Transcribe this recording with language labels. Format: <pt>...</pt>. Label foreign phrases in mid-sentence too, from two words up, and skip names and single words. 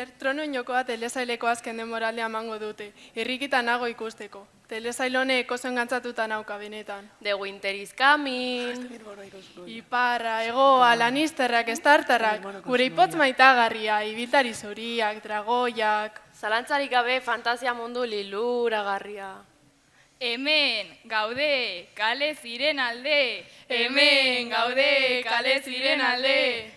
<eu>Tronuen jokoa telesaileko azken denboraldia emango dute, irrikita nago ikusteko. Telesail honek oso engantzatuta nauka benetan.</eu> <en>The winter is coming.</en> <eu>Iparra, hegoa, Lannisterrak, Startarrak, gure ipotz maitagarria, ibiltari zuriak, dragoiak... Zalantzarik gabe fantasia mundu liluragarria. Hemen gaude, kale ziren alde. Hemen gaude, kale ziren alde.</eu>